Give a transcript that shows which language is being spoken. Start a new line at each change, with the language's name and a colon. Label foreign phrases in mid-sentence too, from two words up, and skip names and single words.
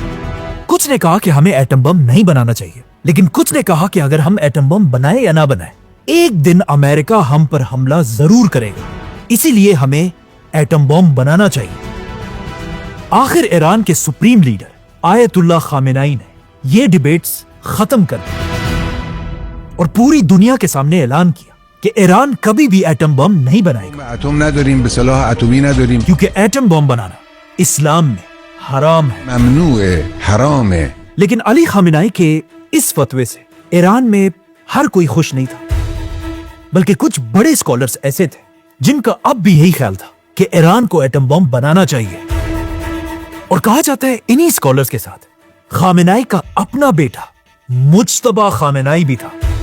Urdu: کچھ نے کہا کہ ہمیں
English: atom bomb
Urdu: نہیں بنانا چاہیے، لیکن کچھ نے کہا کہ اگر ہم
English: atom bomb
Urdu: بنائیں یا نہ بنائیں، ایک دن امریکہ ہم پر حملہ ضرور کرے گا، اسی لیے ہمیں
English: atom bomb
Urdu: بنانا چاہیے۔ آخر ایران کے
English: supreme leader
Urdu: آیت اللہ خامنائی نے یہ ڈیبیٹس ختم کر دی اور پوری دنیا کے سامنے اعلان کیا کہ ایران کبھی بھی
English: atom bomb
Urdu: نہیں بنائے گا،
Persian: اتم نداریم، به صلاح اتمی نداریم،
Urdu: کیونکہ
English: atom bomb
Urdu: بنانا اسلام میں حرام ہے، ممنوع ہے، حرام ہے۔ لیکن علی خامنائی کے اس فتوے سے ایران میں ہر کوئی خوش نہیں تھا، بلکہ کچھ بڑے اسکالرز ایسے تھے جن کا اب بھی یہی خیال تھا کہ ایران کو
English: atom bomb
Urdu: بنانا چاہیے، اور کہا جاتا ہے انہی اسکالرز کے ساتھ خامنائی کا اپنا بیٹا مجتبی خامنائی بھی تھا،